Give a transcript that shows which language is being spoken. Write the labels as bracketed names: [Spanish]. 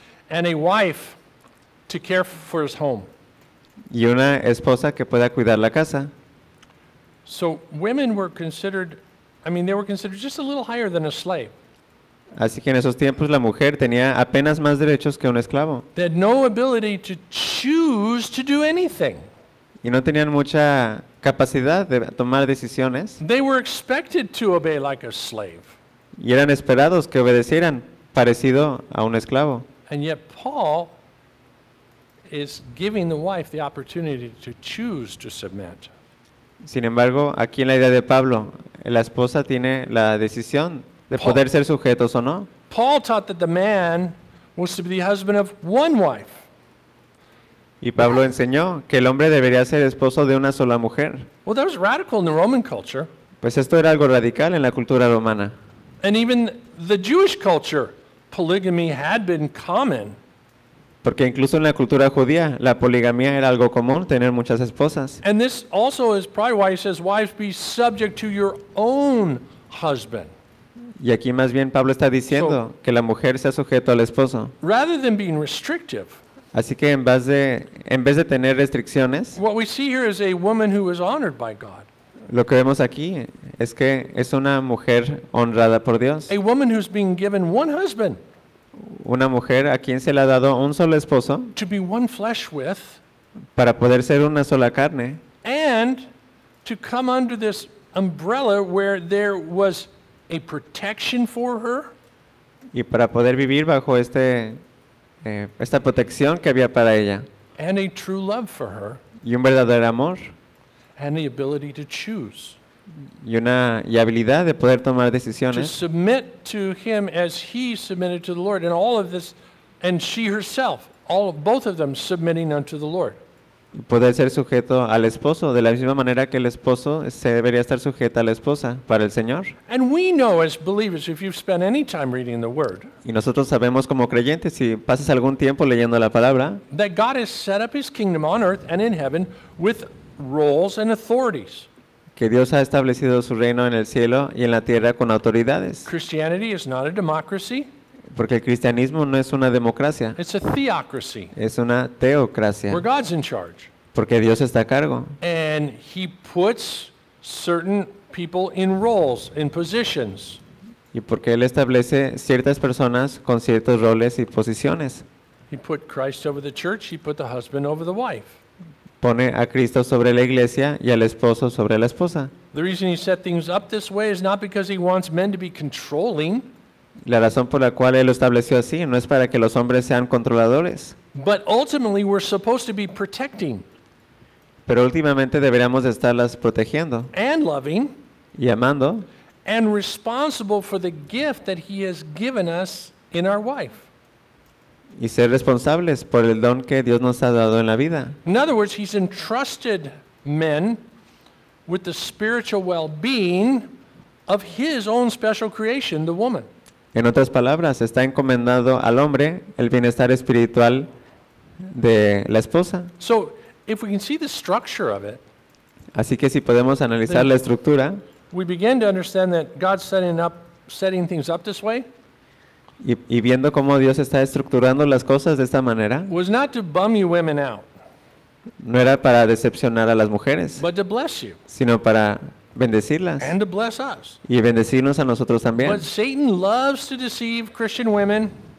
[English] And a wife to care for his home. [Spanish] Y una esposa que pueda cuidar la casa. [English] So women were considered, I mean, they were considered just a little higher than a slave. [Spanish] Así que en esos tiempos la mujer tenía apenas más derechos que un esclavo. [English] They had no ability to choose to do anything. [Spanish] Y no tenían mucha capacidad de tomar decisiones. [English] They were expected to obey like a slave. [Spanish] Y eran esperados que obedecieran parecido a un esclavo. [English] And yet Paul is giving the wife the opportunity to choose to submit. [Spanish] Sin embargo, aquí en la idea de Pablo, la esposa tiene la decisión de poder ser sujetos o no. [English] Paul taught that the man was to be the husband of one wife. [Spanish] Y Pablo enseñó que el hombre debería ser esposo de una sola mujer. [English] Well, that was radical in the Roman culture. [Spanish] Pues esto era algo radical en la cultura romana. [English] And even the Jewish culture, polygamy had been common. [Spanish] Porque incluso en la cultura judía, la poligamia era algo común, tener muchas esposas. [English] And this also is probably why he says, wives, be subject to your own husband. [Spanish] Y aquí más bien Pablo está diciendo que la mujer sea sujeta al esposo. [English] Rather than being restrictive, [Spanish] así que en vez de tener restricciones, [English] what we see here is a woman who is honored by God. [Spanish] Lo que vemos aquí es que es una mujer honrada por Dios. [English] A woman who's been given one husband. [Spanish] Una mujer a quien se le ha dado un solo esposo. [English] To be one flesh with. [Spanish] Para poder ser una sola carne. [English] And to come under this umbrella where there was a protection for her. [Spanish] Y para poder vivir bajo esta protección que había para ella. [English] And a true love for her. [Spanish] Y un verdadero amor. [English] And the ability to choose. [Spanish] y una y habilidad de poder tomar decisiones. [English] To submit to him as he submitted to the Lord, and all of this, and she herself, all of, both of them submitting unto the Lord. [Spanish] Poder ser sujeto al esposo de la misma manera que el esposo se debería estar sujeta a la esposa para el Señor. [English] And we know as believers, if you've spent any time reading the Word. [Spanish] Y nosotros sabemos como creyentes, si pasas algún tiempo leyendo la palabra, [English] that God has set up His kingdom on earth and in heaven with roles and authorities. [Spanish] Que Dios ha establecido su reino en el cielo y en la tierra con autoridades. [English] Christianity is not a democracy. [Spanish] Porque el cristianismo no es una democracia. [English] It's a theocracy. [Spanish] Es una teocracia. [English] Where God's in charge. [Spanish] Porque Dios está a cargo. [English] And he puts certain people in roles, in positions. [Spanish] Y porque él establece ciertas personas con ciertos roles y posiciones. [English] He put Christ over the church, he put the husband over the wife. [Spanish] Pone a Cristo sobre la iglesia y al esposo sobre la esposa. [English] The reason he set things up this way is not because he wants men to be controlling. [Spanish] La razón por la cual él lo estableció así no es para que los hombres sean controladores. [English] But ultimately we're supposed to be protecting. [Spanish] Pero últimamente deberíamos estarlas protegiendo. [English] And loving. [Spanish] Y amando. [English] And responsible for the gift that he has given us in our wife. [Spanish] Y ser responsables por el don que Dios nos ha dado en la vida. [English] In other words, he's entrusted men with the spiritual well-being of his own special creation, the woman. [Spanish] En otras palabras, está encomendado al hombre el bienestar espiritual de la esposa. [English] So, if we can see the structure of it, [Spanish] así que si podemos analizar la estructura, [English] we begin to understand that God's setting things up this way. [Spanish] Y viendo cómo Dios está estructurando las cosas de esta manera, [English] was not to bum you women out, [Spanish] no era para decepcionar a las mujeres, [English] but to bless you, [Spanish] sino para bendecirlas. [English] And to bless us. [Spanish] Y bendecirnos a nosotros también. [English] But Satan loves to deceive Christian women.